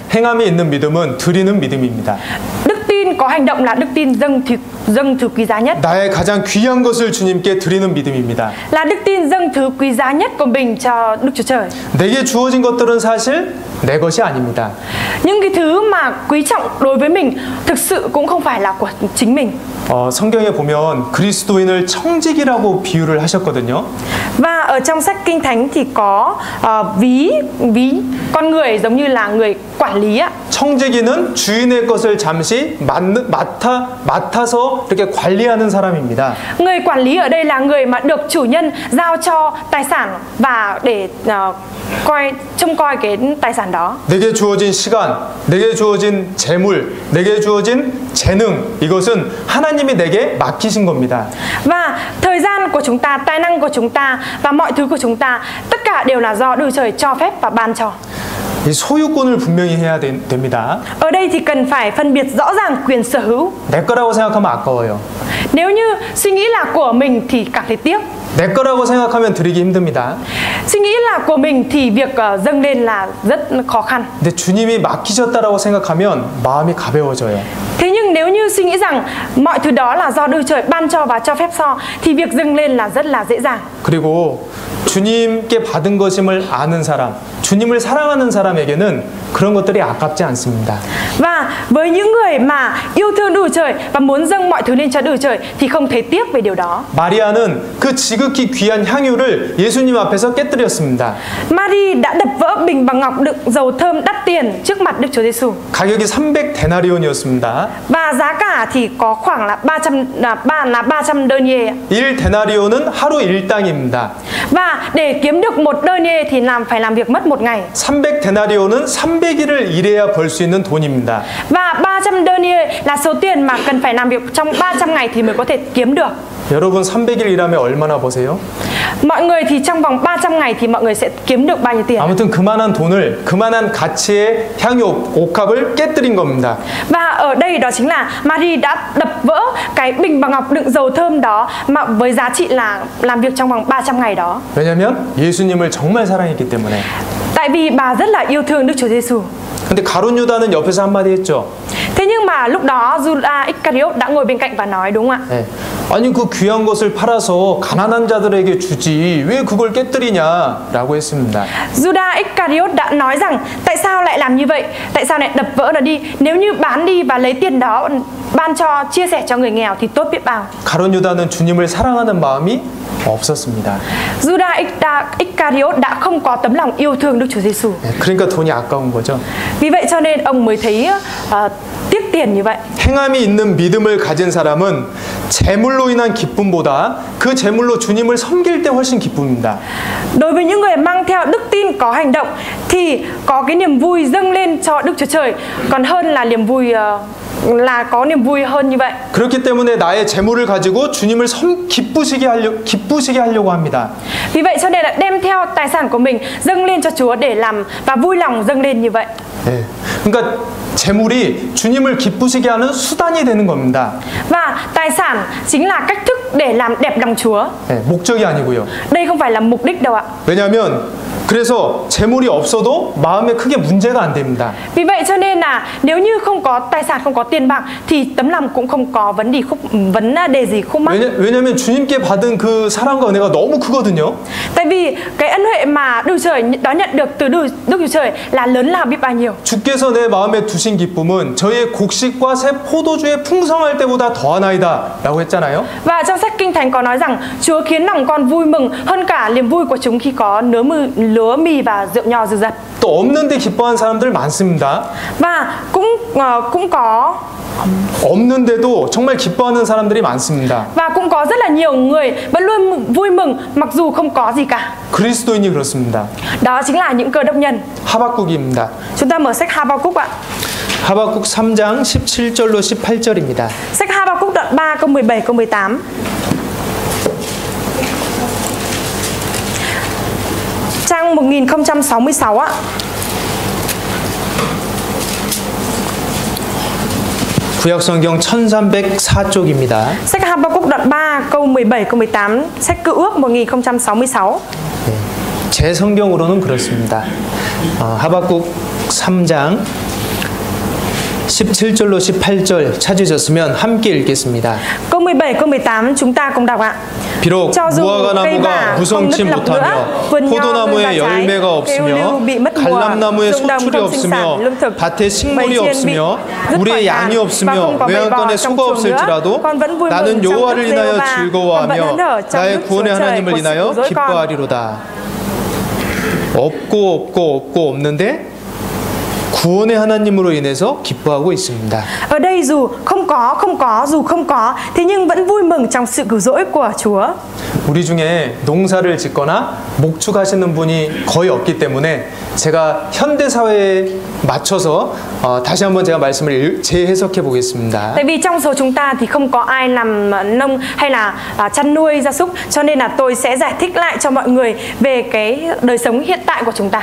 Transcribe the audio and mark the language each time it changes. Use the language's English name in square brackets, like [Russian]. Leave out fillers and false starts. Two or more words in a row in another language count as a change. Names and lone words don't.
[Korean] 행함이 있는 믿음은 드리는 믿음입니다. [Vietnamese] Đức tin có hành động là đức tin dâng thứ quý giá nhất. [Korean] 나의 가장 귀한 것을 주님께 드리는 믿음입니다. [Vietnamese] Là đức tin dâng thứ quý giá nhất của mình cho Đức Chúa Trời. [Korean] 내게 주어진 것들은 사실 내 것이 아닙니다. [Vietnamese] Những cái thứ mà quý trọng đối với mình thực sự cũng không phải là của chính mình. [Korean] 성경에 보면 그리스도인을 청직이라고 비유를 하셨거든요. [Vietnamese] Và ở trong sách Kinh Thánh thì có ví con người giống như là người quản lý ạ. [Korean] 청지기는 주인의 것을 잠시 맡아서 이렇게 관리하는 사람입니다. [Vietnamese] Người quản lý ở đây là người mà được chủ nhân giao cho tài sản và để trông coi cái tài sản đó. [Korean] 내게 주어진 시간, 내게 주어진 재물, 내게 주어진 재능, 이것은 하나님이 내게 맡기신 겁니다. [Vietnamese] Và thời gian của chúng ta, tài năng của chúng ta và mọi thứ của chúng ta, tất cả đều là do Đức Chúa Trời cho phép và ban cho. [Korean] 이 소유권을 분명히 해야 됩니다. [Vietnamese] Ở đây thì cần phải phân biệt rõ ràng quyền sở hữu. [Korean] 내 거라고 생각하면 아까워요. [Vietnamese] Nếu như suy nghĩ là của mình thì cảm thấy tiếc. [Korean] 내 거라고 생각하면 드리기 힘듭니다. [Vietnamese] Suy nghĩ là của mình thì việc dâng lên là rất khó khăn. [Korean] 근데 주님이 맡기셨다라고 생각하면 마음이 가벼워져요. [Vietnamese] Thế nhưng nếu như suy nghĩ rằng mọi thứ đó là do Đức Trời ban cho và cho phép so thì việc dâng lên là rất là dễ dàng. [Korean] 그리고 주님께 받은 것임을 아는 사람, 주님을 사랑하는 사람에게는 그런 것들이 아깝지 않습니다. [Vietnamese] Và với những người mà yêu thương Đức Trời và muốn dâng mọi thứ lên cho Đức Trời thì không thấy tiếc về điều đó. [Korean] 마리아는 그 지극히 귀한 향유를 예수님 앞에서 깨뜨렸습니다. [Vietnamese] Mary đã đập vỡ bình bằng ngọc đựng dầu thơm đắt tiền trước mặt Đức Chúa Giêsu. [Korean] 가격이 300 데나리온이었습니다. [Vietnamese] Và giá cả thì có khoảng là 300 denier. [Korean] 1 데나리온은 하루 일당입니다. [Vietnamese] Và để kiếm được một denier thì phải làm việc mất một ngày. [Korean] 300 데나리온은 300일을 일해야 벌 수 있는 돈입니다. [Vietnamese] Và 300 denier là số tiền mà cần phải làm việc trong 300 ngày thì mới có thể kiếm được. [Korean] 여러분 300일 일하면 얼마나 버세요? [Vietnamese] Mọi người thì trong vòng 300 ngày thì mọi người sẽ kiếm được bao nhiêu tiền? [Korean] 아무튼 그만한 돈을 그만한 가치의 향유 옥합을 깨뜨린 겁니다. [Vietnamese] Và ở đây đó chính là Mary đã đập vỡ cái bình bằng ngọc đựng dầu thơm đó mà với giá trị là làm việc trong vòng 300 ngày đó. [Korean] 왜냐면 예수님을 정말 사랑했기 때문에. [Vietnamese] Tại vì bà rất là yêu thương Đức Chúa Giêsu. [Korean] 근데 가룟 유다는 옆에서 한마디 했죠. [Vietnamese] Thế nhưng mà lúc đó Judas Iscariot đã ngồi bên cạnh và nói, đúng không ạ? [Korean] 네. 아니 그 귀한 것을 팔아서 가난한 자들에게 주지 왜 그걸 깨뜨리냐라고 했습니다. [Vietnamese] Judas Iscariot đã nói rằng tại sao lại làm như vậy? Tại sao lại đập vỡ nó đi? Nếu như bán đi và lấy tiền đó ban cho chia sẻ cho người nghèo thì tốt biết bao. [Korean] 가룟 유다는 주님을 사랑하는 마음이 없었습니다. [Vietnamese] Judas Iscariot đã không có tấm lòng yêu thương Đức Chúa Giêsu. [Korean] 네, 그러니까 돈이 아까운 거죠. [Vietnamese] Vì vậy cho nên ông mới thấy tiếc tiền như vậy. [Korean] 행함이 있는 믿음을 가진 사람은 재물로 인한 기쁨보다 그 재물로 주님을 섬길 때 훨씬 기쁨입니다. [Vietnamese] Đối với những người mang theo đức tin có hành động thì có cái niềm vui dâng lên cho Đức Chúa Trời còn hơn là niềm vui là có niềm vui hơn như vậy. [Korean] 그렇기 때문에 나의 재물을 가지고 주님을 기쁘시게 하려고 합니다. [Vietnamese] Vì vậy cho nên là đem theo tài sản của mình dâng lên cho Chúa để làm và vui lòng dâng lên như vậy. [Korean] 네. 그러니까 재물이 주님을 기쁘시게 하는 수단이 되는 겁니다. [Vietnamese] Và tài sản chính là cách thức để làm đẹp lòng Chúa. [Korean] 네, 목적이 아니고요. [Vietnamese] Đây không phải là mục đích đâu ạ. [Korean] 왜냐하면 그래서 재물이 없어도 마음에 크게 문제가 안 됩니다. [Vietnamese] Vì vậy cho nên là nếu như không có tài sản, không có tiền bạc thì tấm lòng cũng không có vấn đề gì khúc mắc. [Korean] 왜냐하면 주님께 받은 그 사랑과 은혜가 너무 크거든요. [Vietnamese] Tại vì cái ân huệ mà Đức Chúa Trời đã nhận được từ Đức Chúa Trời là lớn lao biết bao nhiêu. [Korean] 주께서 내 마음에 두신 기쁨은 저의 곡식과 새 포도주의 풍성할 때보다 더하나이다라고 했잖아요. [Vietnamese] Và trong sách Kinh Thánh có nói rằng Chúa khiến lòng con vui mừng hơn cả niềm vui của chúng khi có lúa mì và rượu nho dư dật. [Korean] 또 없는데 기뻐하는 사람들 많습니다. [Vietnamese] Và cũng có [Korean] 없는데도 정말 기뻐하는 사람들이 많습니다. [Vietnamese] và cũng có rất là nhiều người vẫn luôn vui mừng mặc dù không có gì cả. [Korean] 그리스도인이 그렇습니다. [Vietnamese] Đó chính là những cơ đốc nhân. [Korean] 하박국입니다. [Vietnamese] Chúng ta mở sách Habakkuk ạ. [Korean] 하박국 3장 17절로 18절입니다. [Vietnamese] Sách Habakkuk đoạn 3 câu 17 câu 18. Trang 1066 ạ. [Korean] 구약성경 1304쪽입니다. [Vietnamese] Sách Habakkuk đoạn 3 câu 17 câu 18, sách Cựu ước 1066. [Korean] 네, 제 성경으로는 그렇습니다. 하박국 3장 17절로 18절 찾으셨으면 함께 읽겠습니다. [Vietnamese] Câu 17 câu 18 chúng ta cùng đọc ạ. [Korean] 비록 [Vietnamese] cho dù [Korean] 무화과 [Vietnamese] cây [Korean] 나무가 [Vietnamese] vả không [Korean] 무성치 [Vietnamese] nứt lọc nữa, [Korean] 못하며 [Vietnamese] vườn nho ngưng [Korean] 포도나무에 [Vietnamese] ra trái, [Korean] 열매가 [Vietnamese] cây ô liu [Korean] 없으며 [Vietnamese] bị mất mùa, [Korean] 갈람나무에 [Vietnamese] ruộng đồng [Korean] 소출이 [Vietnamese] không sinh sản [Korean] 없으며 [Vietnamese] lương thực, [Korean] 밭에 [Vietnamese] bầy [Korean] 식물이 [Vietnamese] chiên bị [Korean] 없으며 [Vietnamese] dứt [Korean] 우리의 [Vietnamese] khỏi [Korean] 양이 [Vietnamese] đàn và [Korean] 없으며 [Vietnamese] không có bầy bò [Korean] 외양간에 [Vietnamese] trong [Korean] 소가 [Vietnamese] chuồng nữa, [Korean] 없을지라도 [Vietnamese] con vẫn vui [Korean] 나는 [Vietnamese] mừng trong [Korean] 여호와를 [Vietnamese] Đức [Korean] 인하여 [Vietnamese] Giê-hô-va, con vẫn [Korean] 즐거워하며 [Vietnamese] hớn hở trong [Korean] 나의 [Vietnamese] Đức Chúa [Korean] 구원의 [Vietnamese] Trời [Korean] 하나님을 [Vietnamese] của sự [Korean] 인하여 [Vietnamese] cứu rỗi con. [Korean] 기뻐하리로다. 없고 없는데 구원의 하나님으로 인해서 기뻐하고 있습니다. [Vietnamese] Ở đây dù không có thế nhưng vẫn vui mừng trong sự cứu rỗi của Chúa. [Korean] 우리 중에 농사를 짓거나 목축하시는 분이 거의 없기 때문에 제가 현대 사회에 맞춰서 다시 한번 제가 말씀을 재해석해 보겠습니다. [Vietnamese] Tại vì trong số chúng ta thì không có ai làm nông hay là chăn nuôi gia súc, cho nên là tôi sẽ giải thích lại cho mọi người về cái đời sống hiện tại của chúng ta.